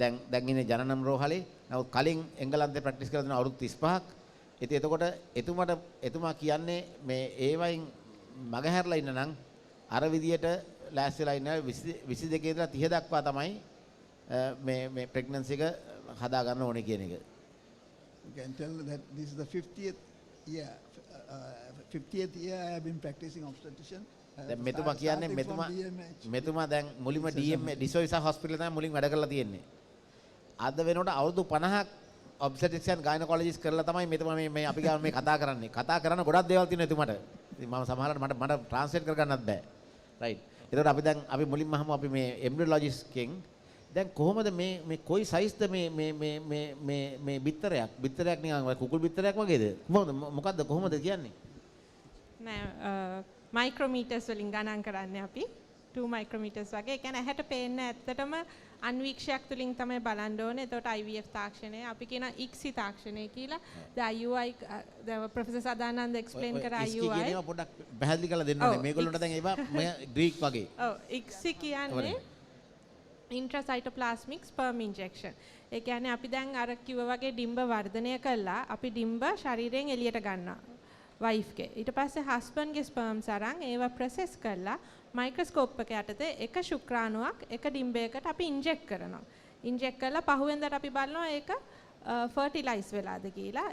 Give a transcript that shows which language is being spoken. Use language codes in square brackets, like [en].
[si] දැන් ඉන්නේ ජනනම් රෝහලේ. නමුත් කලින් එංගලන්තේ ප්‍රැක්ටිස් කරලා තියෙන අවුරුදු 35ක්. ඉතින් එතකොට එතුමා කියන්නේ මේ ඒ වයින් මගහැරලා ඉන්න නම් අර විදියට ලෑස්තිලා ඉන්න 22 ඉඳලා 30 දක්වා තමයි මේ ප්‍රෙග්නන්සි එක හදා ගන්න ඕනේ කියන එක. [en] You can tell that this is the 50th year. 50th year I have been practicing obstetrician. [si] දැන් මෙතුමා කියන්නේ මෙතුමා දැන් මුලින්ම ඩිසෝයිසා හොස්පිටල් තමයි මුලින් වැඩ කරලා තියෙන්නේ. අද වෙනකොට අවුරුදු 50ක් ඔබ්ස්ටෙට්‍රික්ස් ගයිනකොලොජිස්ට් කරලා තමයි මෙතුමා මේ අපි ගාව මේ කතා කරන්නේ. කතා කරන ගොඩක් දේවල් තියෙනවා එතුමාට. ඉතින් මම සමහරවිට මට ට්‍රාන්ස්ලේට් කරගන්නත් බෑ. රයිට්. ඒකට අපි මුලින්ම අහමු අපි මේ එම්බ්‍රියොලොජිස්ට් කෙන් දැන් කොහොමද මේ කොයි සයිස්ද මේ බිත්තරයක් නිකන් කුකුල් බිත්තරයක් වගේද? මොකද්ද කොහොමද කියන්නේ? නෑ මයික්‍රෝමීටර්ස් වලින් ගණන් කරන්නේ අපි 2 මයික්‍රෝමීටර්ස් වගේ. ඒ කියන්නේ ඇහැට පේන්න ඇත්තටම අන්වීක්ෂයක් තුලින් තමයි බලන්න ඕනේ. එතකොට IVF තාක්ෂණය අපි කියන ICSI තාක්ෂණය කියලා. දැන් IUI දැන් ප්‍රොෆෙසර් සදානන්ද එක්ස්ප්ලেইন කරා IUI. ICSI කියනවා පොඩ්ඩක් පැහැදිලි කරලා දෙන්න ඕනේ. මේගොල්ලන්ට දැන් ඒවා ග්‍රීක් වගේ. ඔව් ICSI කියන්නේ intracytoplasmic sperm injection. ඒ කියන්නේ අපි දැන් අර කිව්වා වගේ ඩිම්බ වර්ධනය කළා. අපි ඩිම්බ ශරීරයෙන් එළියට ගන්නවා. wife ගේ. ඊට පස්සේ husband ගේ sperms අරන් ඒවා process කරලා මයික්‍රොස්කෝප් එක යටතේ එක ශුක්‍රාණුවක් එක ඩිම්බයකට අපි ඉන්ජෙක්ට් කරනවා. ඉන්ජෙක්ට් කරලා පහුවෙන්දට අපි බලනවා ඒක ෆර්ටිලයිස් වෙලාද කියලා.